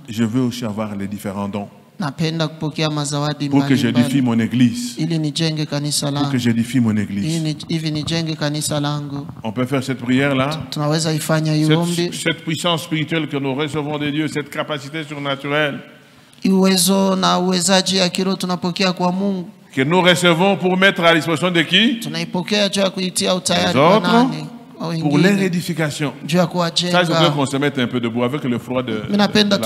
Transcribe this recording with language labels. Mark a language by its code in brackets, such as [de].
[fr] je veux aussi avoir les différents dons. [sw] Napenda kupokea mazawadi [fr] pour que j'édifie mon église. [sw] Ili nijenge kanisa langu. [fr] Pour que j'édifie mon église. [sw] Hivi nijenge kanisa langu. [fr] On peut faire cette prière là. [sw] Tunaweza ifanya hiyo ombi. [fr] Cette puissance spirituelle que nous recevons de Dieu, cette capacité surnaturelle. [sw] Uwezo na uwezaji ya kiroho tunapokea kwa Mungu. [fr] Que nous recevons pour mettre à disposition de qui? [sw] Tunaipokea juu ya kuitia utayari kwa nani? [fr] Pour leur édification. Ça, je voudrais qu'on se mette un peu debout avec le froid de la pluie.